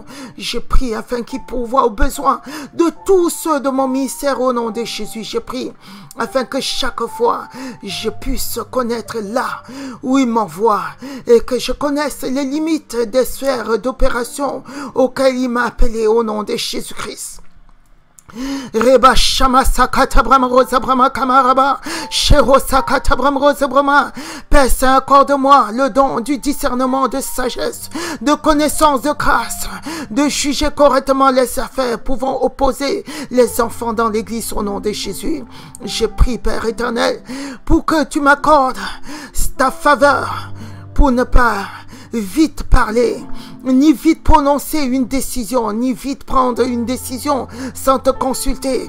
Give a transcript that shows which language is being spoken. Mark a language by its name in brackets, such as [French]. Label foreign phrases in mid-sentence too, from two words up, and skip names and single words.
[French] Je prie afin qu'il pourvoie aux besoins de tous ceux de mon ministère. Au nom de Jésus, je prie afin que chaque fois je puisse connaître là où il m'envoie et que je connaisse les limites des sphères d'opération auxquelles il m'a appelé. Au nom de Jésus-Christ. Reba Shama Sakata Brahma Rosa Brahma Kamaraba Shero Sakata Brahma Rosa Brahma. Père Saint, accorde-moi le don du discernement, de sagesse, de connaissance, de grâce, de juger correctement les affaires pouvant opposer les enfants dans l'église. Au nom de Jésus, je prie, Père éternel, pour que tu m'accordes ta faveur pour ne pas vite parler, ni vite prononcer une décision, ni vite prendre une décision sans te consulter.